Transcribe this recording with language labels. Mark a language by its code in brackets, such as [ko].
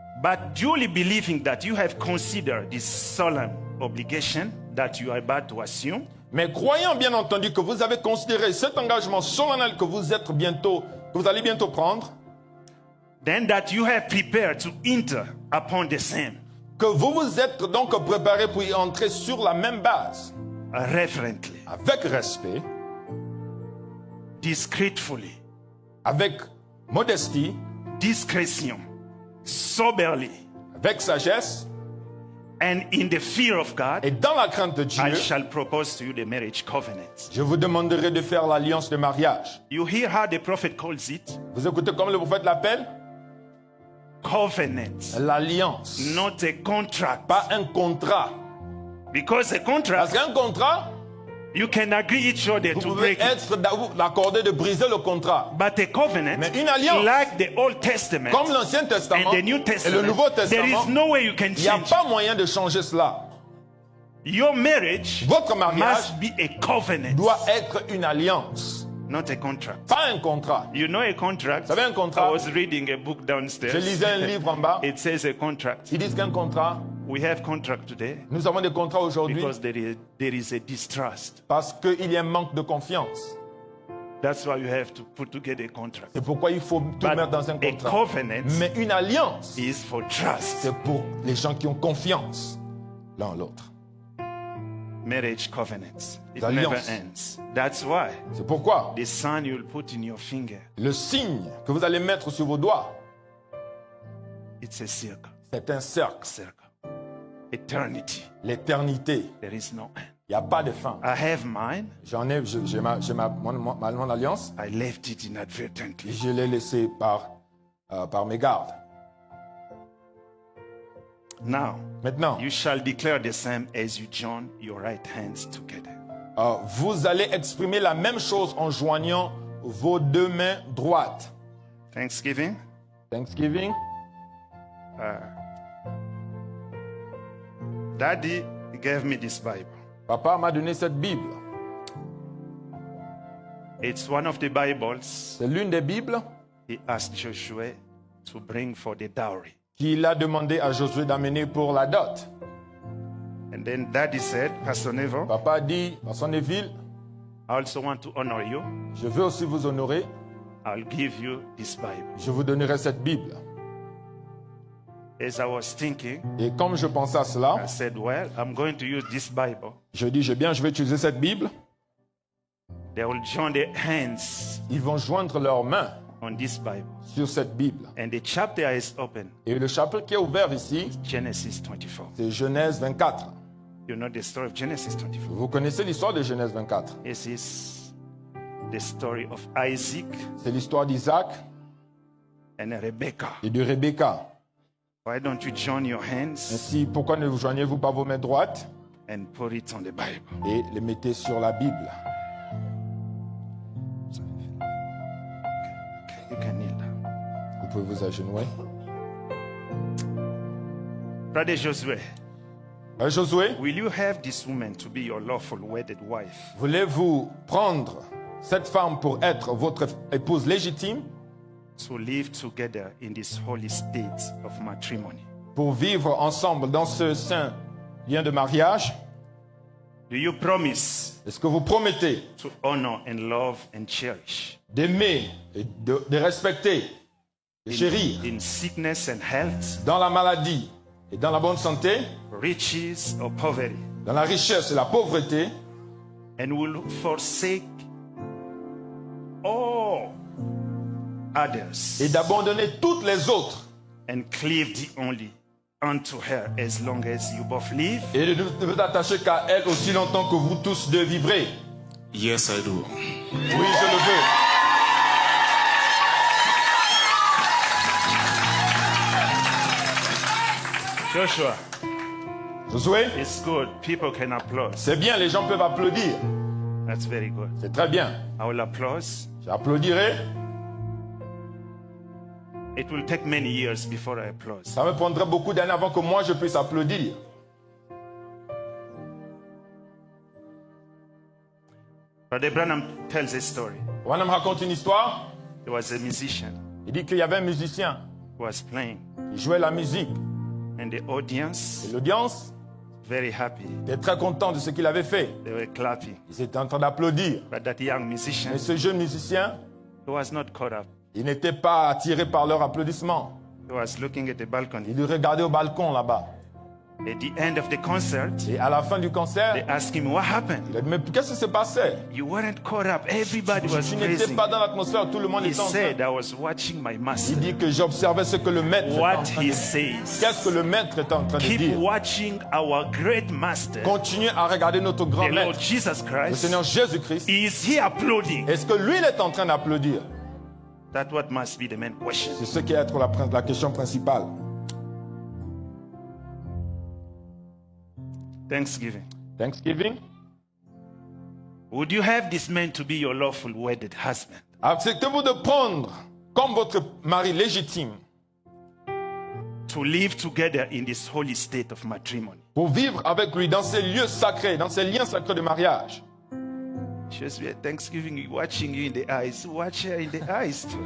[en] But duly believing that you have considered this solemn obligation that you are about to assume, [fr] Mais croyant bien entendu que vous avez considéré cet engagement solennel que vous allez bientôt prendre, [en] then that you have prepared to enter upon the same [fr] que vous vous êtes donc préparé pour y entrer sur la même base, [en] reverently, [fr] avec respect, [en] discreetly, [fr] avec modestie, [en] discretion, soberly, [fr] avec sagesse, [en] and in the fear of God, [fr] et dans la crainte de [en] I [fr] Dieu, [en] shall propose to you the marriage covenant. [fr] je vous demanderai de faire l'alliance de mariage. [en] You hear how the prophet calls it? [fr] Vous écoutez comme le prophète l'appelle? [en] Covenant, [fr] L'alliance, [en] not a contract. [fr] pas un contrat. [en] Because a [fr] Parce [en] contract, [fr] qu'un contrat, [en] you can agree each other [fr] vous [en] to [fr] pouvez [en] break it. [fr] être d'accorder de briser le contrat. [en] But a covenant, [fr] Mais une alliance, [en] like the Old Testament [fr] comme l'Ancien [en] and [fr] Testament [en] the New [fr] et le [en] Testament, [fr] Nouveau [en] there [fr] Testament, [en] is no way you can [fr] il n'y a [en] change. [fr] pas moyen de changer cela. [en] Your marriage [fr] Votre mariage [en] must be a covenant, [fr] doit être une alliance, [en] not a contract. [fr] pas un contrat. [en] You know a contract? [fr] Vous savez un contrat? [en] I was reading a book [fr] Je [en] downstairs. [fr] lisais un livre en bas. [en] It says a contract. [fr] Ils disent qu'un contrat, [en] We have contract today [fr] nous avons des contrats aujourd'hui [en] because there is a distrust. [fr] parce qu'il y a un manque de confiance. [en] That's why you have to put together a contract. [fr] C'est pourquoi il faut tout [en] But [fr] mettre dans un [en] a [fr] contrat. [en] covenant [fr] Mais une alliance, [en] is for trust. [fr] c'est pour les gens qui ont confiance l'un en l'autre. [en] Marriage covenants. It [fr] Alliance. [en] never ends. That's why [fr] C'est pourquoi [en] the sign you'll put in your finger, [fr] le signe que vous allez mettre sur vos doigts, [en] it's a circle. [fr] c'est un cercle. [en] Circle. Eternity. [fr] L'éternité. [en] There is no end. [fr] Il n'y a pas de fin. [en] I have mine. [fr] J'ai mon alliance. [en] I left it inadvertently. [fr] Je l'ai laissé par mégarde. [en] Now, [fr] Maintenant, [en] you shall declare the same as you join your right hands together. [fr] vous allez exprimer la même chose en joignant vos deux mains droites. [en] Thanksgiving. Thanksgiving. Daddy gave me this Bible. [fr] Papa m'a donné cette Bible. [en] It's one of the Bibles [fr] C'est l'une des Bibles [en] he asked Joshua to bring for the dowry. [fr] qu'il a demandé à Josué d'amener pour la dot. [en] And then Daddy said, Pastor Neville, [fr] Papa a dit, Pasteur Neville, [en] I also want to honor you. [fr] je veux aussi vous honorer. [en] I'll give you this Bible. [fr] Je vous donnerai cette Bible. [en] As I was thinking, [fr] Et comme je pensais à cela, [en] I said, well, I'm going to use this Bible. [fr] je dis, je vais utiliser cette Bible. [en] They will join their hands [fr] Ils vont joindre leurs mains [en] on this Bible. [fr] sur cette Bible. [en] And the chapter is open, [fr] Et le chapitre qui est ouvert ici, [en] Genesis 24. [fr] c'est Genèse 24. [en] You know the story of Genesis 24. [fr] Vous connaissez l'histoire de Genèse 24. [en] This is the story of Isaac [fr] C'est l'histoire d'Isaac [en] and Rebekah. [fr] et de Rebecca. [en] Why don't you join your hands [fr] Ainsi, pourquoi ne vous joignez-vous pas vos mains droites [en] and put it on the Bible? [fr] et les mettez sur la Bible? [en] You can kneel down. [fr] Vous pouvez vous agenouiller. [en] Brother Josué, [fr] Josué, [en] will you have this woman to be your lawful wedded wife? [fr] voulez-vous prendre cette femme pour être votre épouse légitime, [en] To live together in this holy state of matrimony? [fr] pour vivre ensemble dans ce saint lien de mariage? [en] Do you promise [fr] Est-ce que vous promettez [en] to honor and love and cherish [fr] d'aimer et de respecter, de chérir [en] in sickness and health, [fr] dans la maladie et dans la bonne santé, [en] riches or poverty, [fr] dans la richesse et la pauvreté, [en] and will forsake all others [fr] et d'abandonner toutes les autres [en] and cleave thee only unto her as long as you both live? [fr] et de ne vous attacher qu'à elle aussi longtemps que vous tous deux vivrez? [en] Yes, I do. [fr] Oui, je le veux. [en] Joshua, [fr] Josué, [en] it's good. People can applaud. [fr] c'est bien, les gens peuvent applaudir. [en] That's very good. [fr] C'est très bien. [en] I will applaud. [fr] J'applaudirai. [en] It will take many years before I applaud. [fr] Ça me prendrait beaucoup d'années avant que moi je puisse applaudir. [en] Brother Branham tells a story. [fr] Branham raconte une histoire. [en] He was a musician. [fr] Il dit qu'il y avait un musicien. [en] was playing, [fr] Il jouait la musique. [en] and the audience [fr] Et l'audience [en] very happy. [fr] était très content de ce qu'il avait fait. [en] They were clapping. [fr] Ils étaient en train d'applaudir. [en] But that young musician, [fr] Mais ce jeune musicien, [en] he was not caught up. [fr] il n'était pas attiré par leur applaudissement. [en] He was looking at the balcony. [fr] Il regardait au balcon là-bas. [en] At the end of the concert, [fr] Et à la fin du concert, [en] they asked him, what happened? [fr] il a dit, mais qu'est-ce qui s'est passé? [en] You weren't caught up. Everybody was [fr] Tu n'étais [en] praising. [fr] pas dans l'atmosphère, tout le monde [en] He [fr] était en train. [en] said, I was watching my [fr] Il [en] master. [fr] dit que j'observais ce que le maître était en [en] What [fr] train [en] he [fr] de dire. [en] says. [fr] Qu'est-ce que le maître est en train de [en] Keep [fr] dire? [en] watching our great master, [fr] Continuez à regarder notre grand [en] the Lord [fr] maître, [en] Jesus [fr] le [en] Christ. [fr] Seigneur Jésus-Christ. [en] Is he applauding? [fr] Est-ce que lui, il est en train d'applaudir? [en] That's what must be the main question. [fr] C'est ce qui est la question principale. [en] Thanksgiving. Thanksgiving. Would you have this man to be your lawful wedded husband? [fr] Acceptez-vous de prendre comme votre mari légitime [en] To live together in this holy state of matrimony? [fr] pour vivre avec lui dans ces lieux sacrés, dans ces liens sacrés de mariage? [en] Josué, Thanksgiving, watching you in the eyes. Watch her in the eyes too.